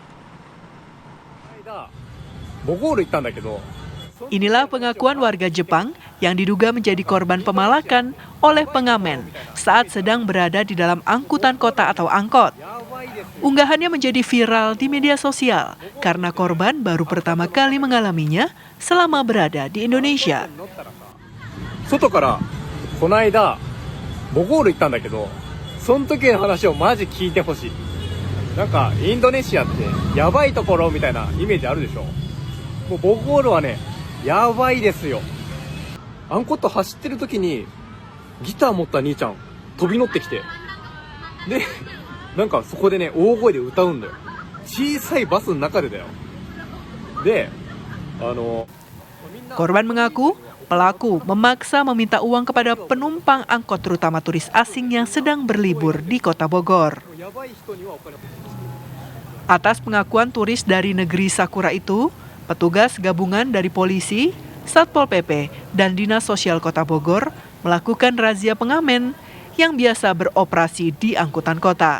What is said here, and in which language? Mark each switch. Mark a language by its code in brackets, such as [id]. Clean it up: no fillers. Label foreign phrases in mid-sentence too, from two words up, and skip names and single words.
[id] Inilah pengakuan warga Jepang yang diduga menjadi korban pemalakan oleh pengamen saat sedang berada di dalam angkutan kota atau angkot. Unggahannya menjadi viral di media sosial karena korban baru pertama kali mengalaminya selama berada di Indonesia. [ja] 外からこの間ボゴール行ったんだけど、その時の話をマジ聞いてほしい。なんかインドネシアってやばいところみたいなイメージあるでしょ。もうボゴールはね、やばいですよ。アンコット走ってる時にギター持った兄ちゃん飛び乗ってきて、でなんかそこでね大声で歌うんだよ。小さいバスの中でだよ。で、 [id] Korban mengaku pelaku memaksa meminta uang kepada penumpang angkot terutama turis asing yang sedang berlibur di kota Bogor. Atas pengakuan turis dari negeri Sakura itu, petugas gabungan dari polisi, Satpol PP, dan Dinas Sosial Kota Bogor melakukan razia pengamen yang biasa beroperasi di angkutan kota.